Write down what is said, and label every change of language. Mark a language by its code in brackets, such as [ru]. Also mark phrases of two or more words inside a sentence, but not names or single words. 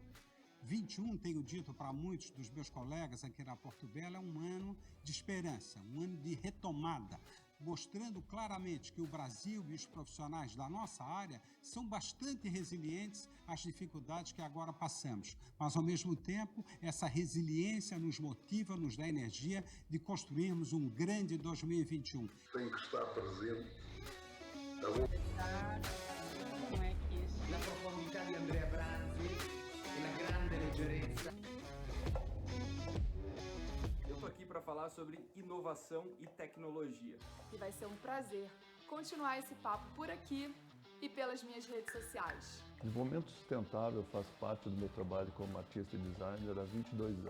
[pt] 21, tenho dito para muitos dos meus colegas aqui na Porto Belo, é um ano de esperança, um ano de retomada, mostrando claramente que o Brasil e os profissionais da nossa área são bastante resilientes às dificuldades que agora passamos. Mas, ao mesmo tempo, essa resiliência nos motiva, nos dá energia de construirmos um grande 2021. Tem que estar presente. Como é que isso? [it] La profondità di Andrea Branzi e la grande leggerezza. [pt] Eu tô aqui para falar sobre inovação e tecnologia. E vai ser um prazer continuar esse papo por aqui e pelas minhas redes sociais. Desenvolvimento sustentável faz parte do meu trabalho como artista e designer há 22 anos.